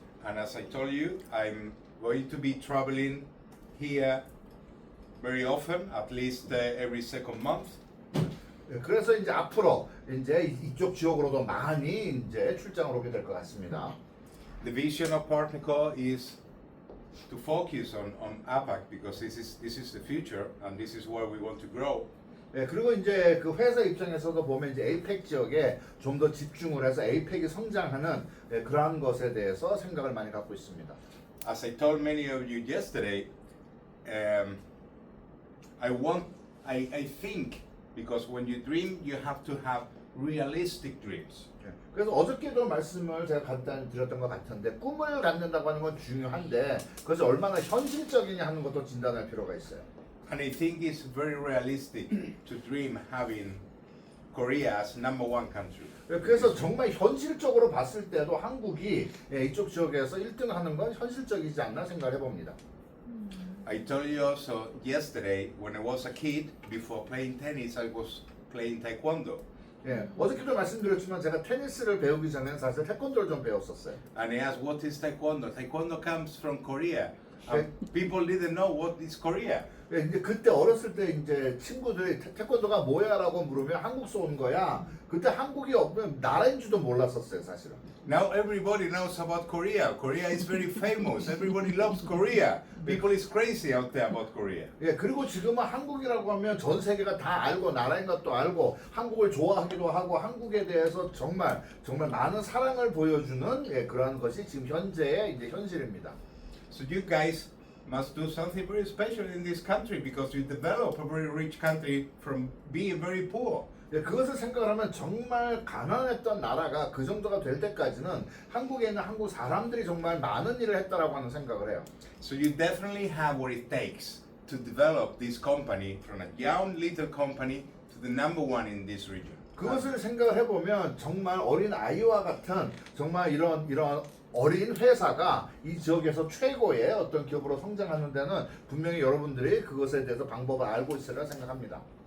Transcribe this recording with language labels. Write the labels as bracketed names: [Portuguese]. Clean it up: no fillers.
[English] And as I told you, I'm going to be traveling here very often, at least every second month. [Korean] 예, 그래서 이제 앞으로 이제 이쪽 지역으로도 많이 이제 출장을 오게 될 것 같습니다. [English] The vision of Partnerco is to focus on APAC because this is the future and this is where we want to grow. [Korean] 예, 그리고 이제 그 회사 입장에서도 보면 이제 에이펙 지역에 좀 더 집중을 해서 에이펙이 성장하는 그러한 것에 대해서 생각을 많이 갖고 있습니다. [English] As I told many of you yesterday, I think because when you dream, you have to have realistic dreams. [Korean] 예, 그래서 어저께도 말씀을 제가 간단히 드렸던 것 같은데 꿈을 갖는다고 하는 건 중요한데 그것이 얼마나 현실적이냐 하는 것도 진단할 필요가 있어요. [English] And I think it's very realistic to dream having Korea as number one country. [Korean] 그래서 정말 현실적으로 봤을 때도 한국이 이쪽 지역에서 1등 하는 건 현실적이지 않나 생각을 해봅니다. [English] I told you also yesterday when I was a kid, before playing tennis, I was playing taekwondo. [Korean] 예, 어저께도 말씀드렸지만 제가 테니스를 배우기 전에는 사실 태권도를 좀 배웠었어요. [English] And I asked, what is taekwondo? Taekwondo comes from Korea. And people didn't know what is Korea. [Korean] 예, 이제 그때 어렸을 때 이제 친구들이 태권도가 뭐야라고 물으면 한국에서 온 거야. 그때 한국이 없는 나라인지도 몰랐었어요, 사실은. [English] Now everybody knows about Korea. Korea is very famous. Everybody loves Korea. People is crazy out there about Korea. [Korean] 예, 그리고 지금은 한국이라고 하면 전 세계가 다 알고 나라인 것도 알고 한국을 좋아하기도 하고 한국에 대해서 정말 많은 사랑을 보여주는 그러한 것이 지금 현재의 이제 현실입니다. [English] So you guys must do something very special in this country because you develop a very rich country from being very poor. [Korean] 예, 그것을 생각하면 정말 가난했던 나라가 그 정도가 될 때까지는 한국에 있는 한국 사람들이 정말 많은 일을 했다라고 하는 생각을 해요. [English] So you definitely have what it takes to develop this company from a young little company to the number one in this region. [Korean] 그것을 생각을 해보면 정말 어린 아이와 같은 정말 이런 어린 회사가 이 지역에서 최고의 어떤 기업으로 성장하는 데는 분명히 여러분들이 그것에 대해서 방법을 알고 있으리라 생각합니다.